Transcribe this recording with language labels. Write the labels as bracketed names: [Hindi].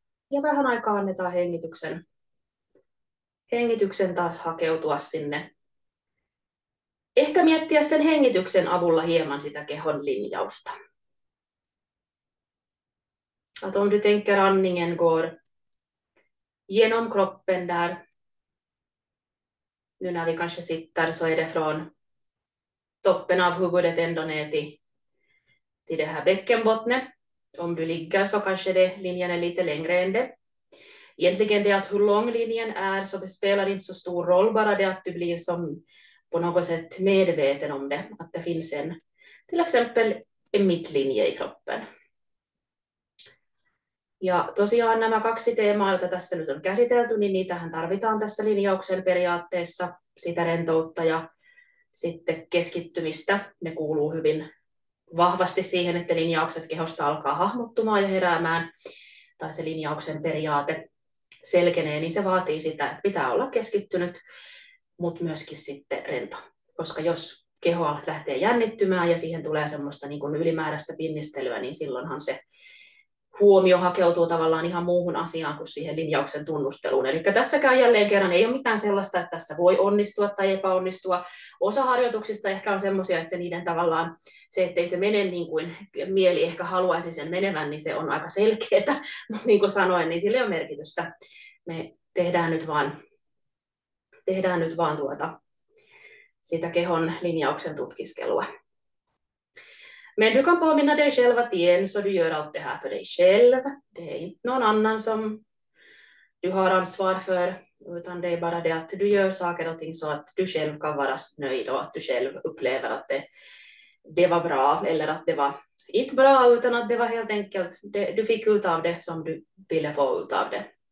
[Finnish] Ja vähän aikaa annetaan hengityksen taas hakeutua sinne. Ehkä miettiä sen hengityksen avulla hieman sitä kehon linjausta. [Swedish] Att om du tänker andningen går genom kroppen där. Nu när vi kanske sitter så är det från toppen av huvudet ända ner till det här bäckenbottnet. Om du ligger så kanske linjen är lite längre än det. Egentligen det att hur lång linjen är så spelar inte så stor roll, bara det att du blir som på något sätt medveten om det. Att det finns till exempel en mittlinje i kroppen. [Finnish] Ja tosiaan nämä kaksi teemaa, joita tässä nyt on käsitelty, niin niitähän tarvitaan tässä linjauksen periaatteessa, sitä rentoutta ja sitten keskittymistä. Ne kuuluu hyvin vahvasti siihen, että linjaukset kehosta alkaa hahmottumaan ja heräämään, tai se linjauksen periaate selkenee, niin se vaatii sitä, että pitää olla keskittynyt, mutta myöskin sitten rento. Koska jos keho lähtee jännittymään ja siihen tulee semmoista niin kuin ylimääräistä pinnistelyä, niin silloinhan se huomio hakeutuu tavallaan ihan muuhun asiaan kuin siihen linjauksen tunnusteluun. Eli tässäkään jälleen kerran ei ole mitään sellaista, että tässä voi onnistua tai epäonnistua. Osa harjoituksista ehkä on semmoisia, että se niiden tavallaan, se ettei se mene niin kuin mieli ehkä haluaisi sen menevän, niin se on aika selkeää. Mutta niin kuin sanoin, niin sillä ei ole merkitystä. Me tehdään nyt vaan siitä kehon linjauksen tutkiskelua. [Swedish] Men du kan påminna dig själv att igen så du gör allt det här för dig själv. Det är inte någon annan som du har ansvar för, utan det är bara det att du gör saker och ting så att du själv kan vara nöjd och att du själv upplever att det var bra eller att det var inte bra utan att det var helt enkelt, du fick ut av det som du ville få ut av det.